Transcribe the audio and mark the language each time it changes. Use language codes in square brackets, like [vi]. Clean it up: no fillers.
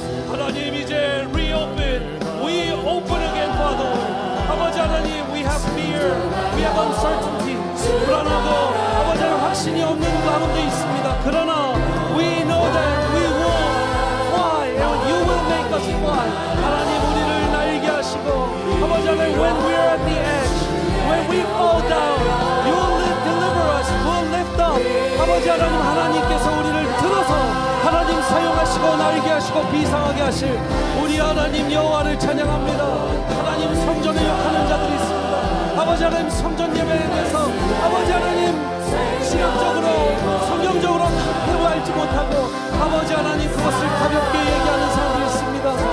[en] 하나님, 이제 reopen, we open again, Father. 아버지 하나님, we have fear, we have uncertainty. [ko] 불안하고 아버지 하나님 확신이 없는 가운데 있습니다. [en] 그러나 we know that we will fly and you will make us fly. [ko] 하나님, 우리를 날게 하시고 아버지 하나님, [en] when we are at the edge, when we fall down, you will deliver us, will lift up. [ko] 아버지 하나님, 하나님께서 우리를 들어서 하나님 사용하시고 날게 하시고 비상하게 하실 우리 하나님 여호와를 찬양합니다. 하나님, 성전을 욕하는 자들이 있습니다. 아버지 하나님, 성전 예배에 대해서 아버지 하나님 신학적으로 성경적으로 답을 알지 못하고 아버지 하나님 그것을 가볍게 얘기하는 사람들이 있습니다.